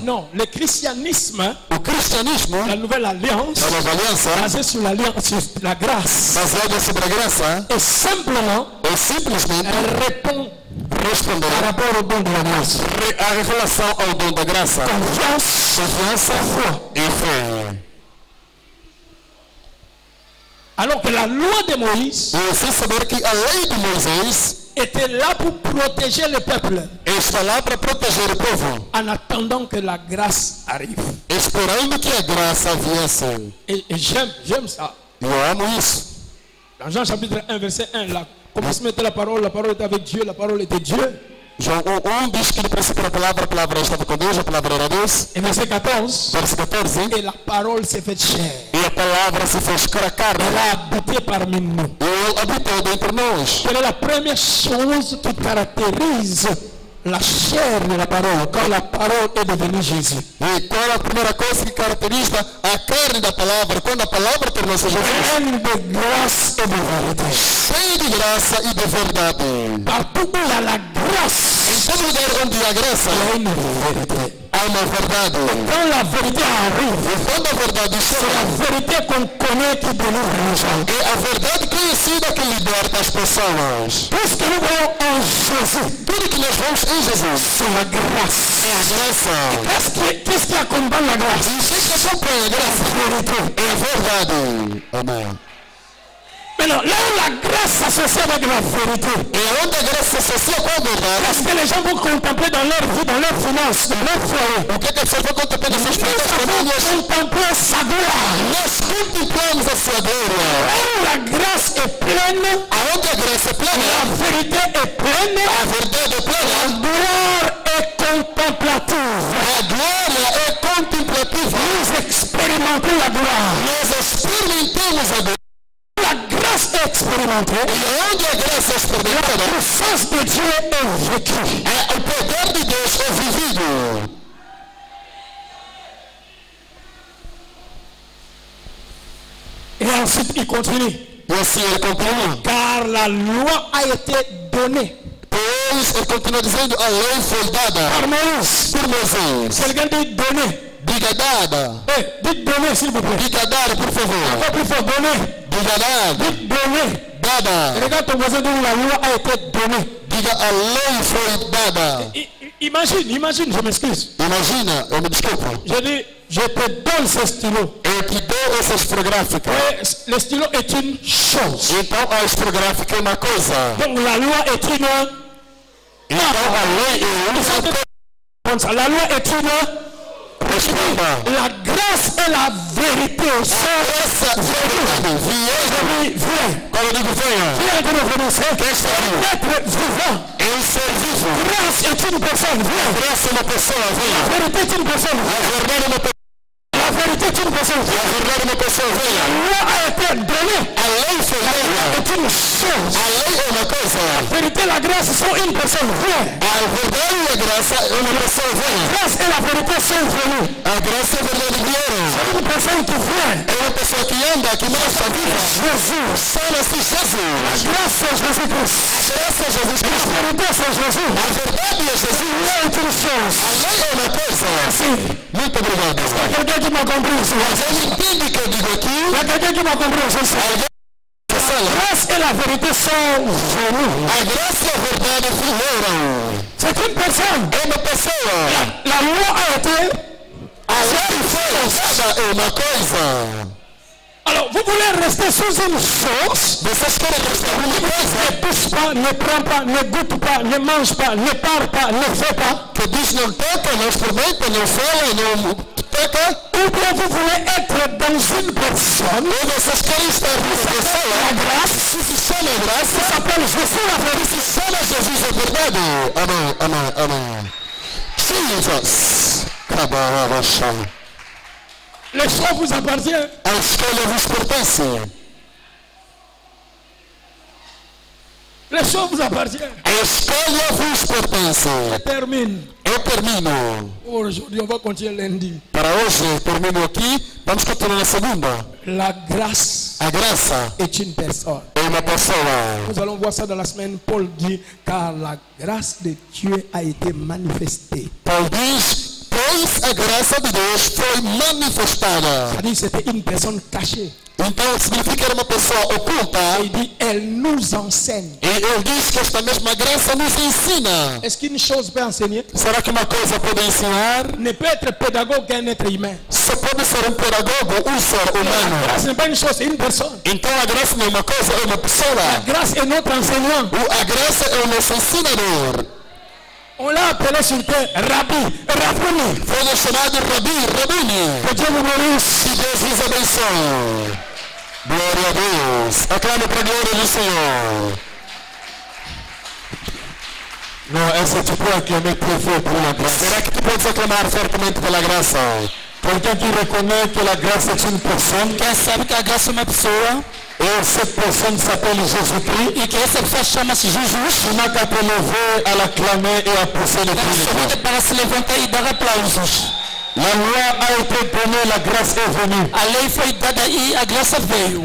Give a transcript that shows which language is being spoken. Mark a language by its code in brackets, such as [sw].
[fr] Non, le christianisme, [pt] O cristianismo, [fr] la nouvelle alliance, [pt] a nova aliança, [fr] basée sur l'alliance, sur la grâce, [pt] baseada sobre a graça, [fr] et simplement [pt] é simplesmente [fr] répond [pt] responder [fr] par rapport au don de la grâce. [pt] a relação ao dom da graça. Confiança e fé. [fr] Alors que la loi de Moïse [pt] E sem saber que a lei de Moisés [fr] était là pour protéger le peuple [pt] está lá para proteger o povo, [fr] en attendant que la grâce arrive. [pt] esperando que a graça viesse. [fr] Et j'aime ça. [pt] Eu amo isso. [fr] Dans Jean chapitre 1, verset 1, là, commencement était la parole était avec Dieu, la parole était Dieu. [pt] João 1 diz que no princípio era a palavra estava com Deus, a palavra era Deus. [fr] Et verset 14, [pt] Verso 14. [fr] et la parole s'est faite chair. [pt] E a palavra se fez carne. [fr] Elle a habité parmi nous. [pt] E ele habitou dentre nós. [fr] Quelle est la première chose qui caractérise la chair de la parole quand la parole est devenue Jésus? [pt] E qual é a primeira coisa que caracteriza a carne da palavra quando a palavra tornou-se Jesus? [fr] Pleine de grâce et de vérité. [pt] Cheio de graça e de verdade. [fr] Partout où il y a la grâce, [pt] Em todo lugar onde há graça, [fr] il y a une vérité. [pt] há uma verdade. [fr] Quand la vérité arrive, [pt] E quando a verdade [fr] c'est [pt] chega, [fr] la vérité qu'on connaît qui délivre les gens. [pt] é a verdade conhecida que liberta as pessoas. [fr] Tout ce que nous voyons en Jésus, [pt] Tudo que nós vemos em Jesus [fr] c'est la grâce. [pt] é a graça. [fr] Qu'est-ce qui accompagne la grâce? [pt] E o que acompanha a graça é a verdade. Amém. [fr] Maintenant, là où la grâce s'associe avec la vérité, [pt] E onde a graça se associa com a verdade, [fr] parce que les gens vont contempler dans leur vie, dans leur finance, dans leur foyer. [pt] o que a pessoa vai contemplar nessas coisas famílias? [fr] Nous contempler sa gloire. [pt] Nós contemplamos a sua glória. [fr] Là où la grâce est pleine, [pt] Aonde a graça é plena, [fr] la vérité est pleine, [pt] a verdade é [fr] la [pt] plena, [fr] gloire est contemplative. [pt] a glória é contemplativa. [fr] Nous expérimentons la gloire. [pt] Nós experimentamos a glória. [fr] La grâce est expérimentée. [pt] E onde a graça é experimentada, [fr] La puissance de Dieu est vécue. [pt] o poder de Deus é vivido. [fr] Et ensuite, il continue. [pt] E assim ele continua. [fr] Car la loi a été donnée [pt] Pois ele continua dizendo, a lei foi dada [fr] par Moïse. [pt] por Moisés. [fr] Quelqu'un dit donner. [pt] Diga dada. [fr] Dites donner, s'il vous plaît. [pt] Diga dar, por favor. [fr] Encore plus fort, donner. [pt] Diga dada. [fr] Dites donner. [pt] dada. [fr] Regarde ton voisin dont la loi a été donnée. [pt] Diga a lei foi dada. [fr] Imagine, je m'excuse. [pt] Imagina, eu me desculpo. [fr] Je dis, je te donne ce stylo. [pt] Eu te dou essa esferográfica. [fr] Le stylo est une chose. [pt] Então a esferográfica é uma coisa. [fr] Donc la loi est une... [pt] Então a lei é uma coisa. [fr] La loi est une... [pt] Responda. [fr] La grâce et la vérité sont... [pt] Essa verdade. [fr] Viens. [pt] Quando eu digo venha. [fr] Viens que nous venons. [pt] Quem está vivo? [fr] Être vivant. [pt] Eu ser vivo. [fr] Grâce est une personne. Viens. [pt] Graça é uma pessoa. Venha. [fr] La vérité est une personne. [pt] A verdade é uma pessoa. [fr] La vérité est une personne. [pt] A verdade é uma pessoa. [fr] La [pt] Venha. [fr] loi a été donnée. [pt] A lei foi dada. [fr] C'est une chose. [pt] A lei é uma coisa. [fr] La vérité et la grâce sont une personne. Viens. [pt] A verdade e a graça é uma pessoa. Venha. [fr] La grâce et la vérité sont venues. [pt] A graça e a verdade vieram. [fr] C'est une personne qui vient. [pt] É uma pessoa que anda, que mostra a vida. [fr] Jésus. [pt] Chama-se Jesus. [fr] La grâce c'est Jésus-Christ. [pt] A graça é Jesus [fr] La [pt] Cristo. [fr] vérité c'est Jésus. [pt] A verdade é Jesus. [fr] La loi est une chose. [pt] A lei é uma coisa. [fr] Merci. [pt] Muito obrigado. [fr] Il y a quelqu'un qui m'a compris ici. [pt] Você entende que eu digo aqui? [fr] Il y a quelqu'un qui m'a compris ici. La grâce et la vérité sont venues. [pt] A graça e a verdade vieram. [fr] C'est une personne. [pt] É uma pessoa. [fr] La loi a été... [pt] A lei foi lançada é uma coisa. [fr] Alors, vous voulez rester sous une chose? [pt] Vocês querem restar uma coisa [fr] Ne touche pas, ne prends pas, ne goûte pas, ne mange pas, ne parle pas, ne fais pas. [pt] que diz não toca, não experimenta, não fala, não toca? [fr] Ou bien vous voulez être dans une personne? [pt] Ou vocês querem estar numa pessoa? [fr] La grâce [pt] Se chama graça, [fr] s'appelle Jésus la vérité. [pt] se chama Jesus a verdade. Amém, amém, amém. Jesus. Cabarabachá. [fr] Le choix vous appartient. [pt] A escolha vos pertence. [fr] Le choix vous appartient. [pt] A escolha vos pertence. [fr] Je termine. [pt] Eu termino. [fr] Aujourd'hui, on va continuer lundi. [pt] Para hoje, termino aqui. Vamos continuar na segunda. [fr] La grâce [pt] A graça [fr] est une personne. [pt] é uma pessoa. [fr] Nous allons voir ça dans la semaine. Paul dit, car la grâce de Dieu a été manifestée. [pt] Paulo diz, pois a graça de Deus foi manifestada. [fr] C'est-à-dire c'était une personne cachée. [pt] Então significa que era uma pessoa oculta. [fr] Et il dit, elle nous enseigne. [pt] E ele diz que esta mesma graça nos ensina. [fr] Est-ce qu'une chose peut enseigner? [pt] Será que uma coisa pode ensinar? [fr] Ne peut être pédagogue qu'un être humain. [pt] Só pode ser um pedagogo, um ser [fr] La [pt] humano. [fr] grâce n'est pas une chose, c'est une personne. [pt] Então a graça não é uma coisa, é uma [fr] La [pt] pessoa. [fr] grâce est notre enseignant. [pt] A graça é o nosso ensinador. [fr] On l'a appelé sur terre Rabbi, Rabboni. [pt] Foi chamado Rabini. [fr] Que Dieu vous bénisse. [pt] Que Deus vos abençoe. Glória a Deus. Aclame para a glória do Senhor. [fr] Non, est-ce que tu peux acclamer très fort pour la grâce? [pt] Será que tu podes aclamar fortemente pela graça? [fr] Quelqu'un qui reconnaît que la grâce est une personne. [pt] Quem sabe que a graça é uma pessoa [fr] Et cette personne s'appelle Jésus-Christ. [pt] e que essa pessoa chama-se Jesus. [fr] Il n'a qu'à te lever, à l'acclamer et à pousser le cri de joie. [pt] Somente para se levantar e dar aplausos. [fr] La loi a été donnée, la grâce est venue. [pt] A lei foi dada e a graça veio.